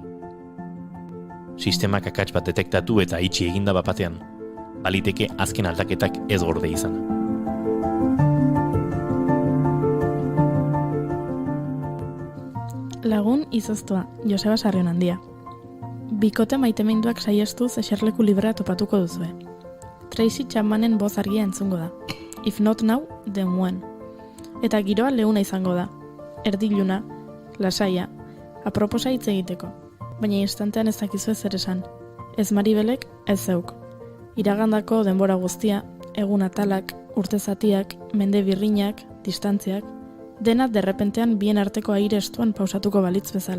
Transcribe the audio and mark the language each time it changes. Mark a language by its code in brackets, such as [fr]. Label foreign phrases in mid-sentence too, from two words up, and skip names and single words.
[eu] Sistemak akats bat detektatu eta itxi eginda bapatean, baliteke azken aldaketak ez gorde izan. Lagun izoztua, Joseba Sarrion handia. Bikote maiteminduak saiestuz eserleku librea topatuko duzue. Tracy Chapmanen boz argia entzungo da. [en] If not now, then when. [eu] Eta giroa leuna izango da. Erdiluna, lasaia, aproposa hitz egiteko. Baina instantean ez dakizu zer esan. Ez Maribelek, ez zeuk. Iragandako denbora guztia, egun atalak, urte zatiak, mende birrinak, distantziak, dena derrepentean bien arteko aire estuan pausatuko balitz bezala.